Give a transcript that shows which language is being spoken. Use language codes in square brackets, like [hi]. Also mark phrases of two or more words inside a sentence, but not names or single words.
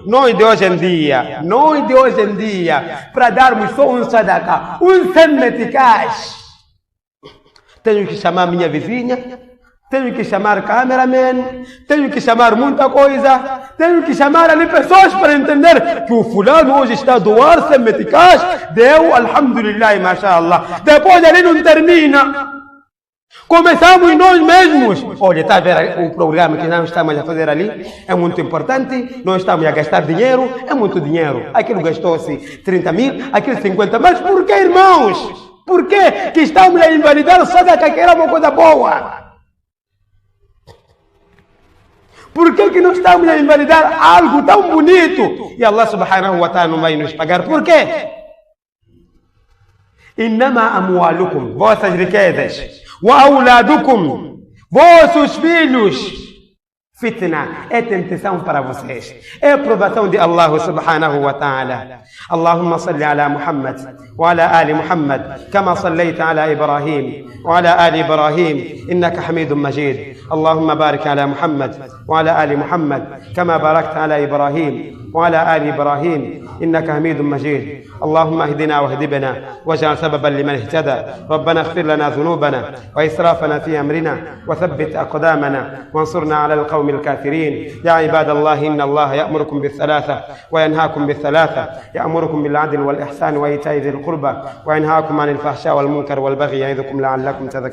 [pt] Nós de hoje em dia, para darmos só um sadaqa, um meticais, tenho que chamar minha vizinha, tenho que chamar cameraman, tenho que chamar muita coisa, tenho que chamar ali pessoas para entender que o fulano hoje está a doar 100 meticais, deu, [ar] الحمد لله، ما شاء الله. [pt] Depois ali não termina. Começamos nós mesmos. Olha, está a ver o programa que nós estamos a fazer ali? É muito importante, nós estamos a gastar dinheiro, é muito dinheiro. Aquilo gastou-se 30 mil, aquilo 50, mas por que, irmãos? Por que estamos a invalidar o sadaqa, que era uma coisa boa? Por que não estamos a invalidar algo tão bonito? E [ar] الله سبحانه وتعالى [pt] não vai nos pagar. Por quê? [ar] إنما أموالكم, [pt] vossas riquezas, [ar] وأولادكم, [pt] vossos filhos, Fitna é tentação para vocês, é provação de [ar] الله سبحانه وتعالى. اللهم صل على محمد وعلى آل محمد كما صليت على إبراهيم وعلى آل إبراهيم إنك حميد مجيد. اللهم بارك على محمد وعلى آل محمد كما باركت على إبراهيم وعلى آل إبراهيم إنك حميد مجيد. اللهم اهدنا واهد بنا واجعل سببا لمن اهتدى. ربنا اغفر لنا ذنوبنا وإسرافنا في أمرنا وثبت أقدامنا وانصرنا على القوم الكافرين. يا عباد الله إن الله يأمركم بالثلاثة وينهاكم بالثلاثة، يأمركم بالعدل والإحسان وإيتاء ذي القربى وينهاكم عن الفحشاء والمنكر والبغي يعظكم لعلكم تذكرون.